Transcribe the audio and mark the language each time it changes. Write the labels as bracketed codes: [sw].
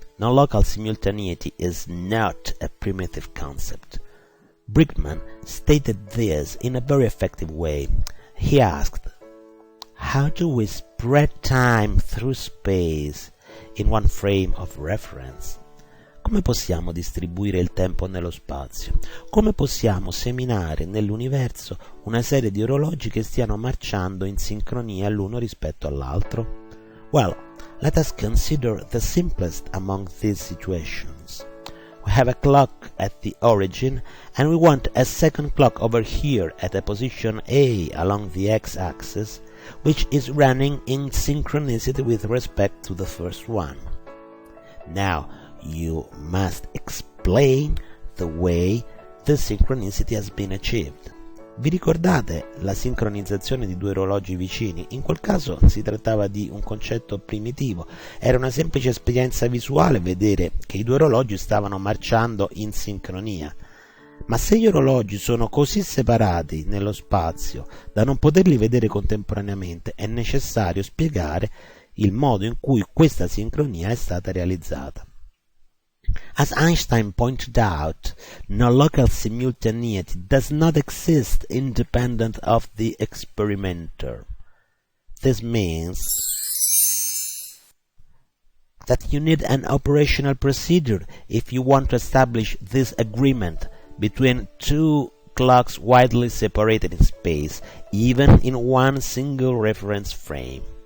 [en] Non-local simultaneity is not a primitive concept. Brickman stated this in a very effective way. He asked, how do we spread time through space in one frame of reference? [it] Come possiamo distribuire il tempo nello spazio? Come possiamo seminare nell'universo una serie di orologi che stiano marciando in sincronia l'uno rispetto all'altro? [en] Well, let us consider the simplest among these situations. We have a clock at the origin, and we want a second clock over here at a position A along the x-axis, which is running in synchronicity with respect to the first one. Now, you must explain the way the synchronicity has been achieved. [it] Vi ricordate la sincronizzazione di due orologi vicini? In quel caso si trattava di un concetto primitivo, era una semplice esperienza visuale vedere che i due orologi stavano marciando in sincronia. Ma se gli orologi sono così separati nello spazio da non poterli vedere contemporaneamente, è necessario spiegare il modo in cui questa sincronia è stata realizzata. [en] As Einstein pointed out, non-local simultaneity does not exist independent of the experimenter. This means that you need an operational procedure if you want to establish this agreement between two clocks widely separated in space, even in one single reference frame.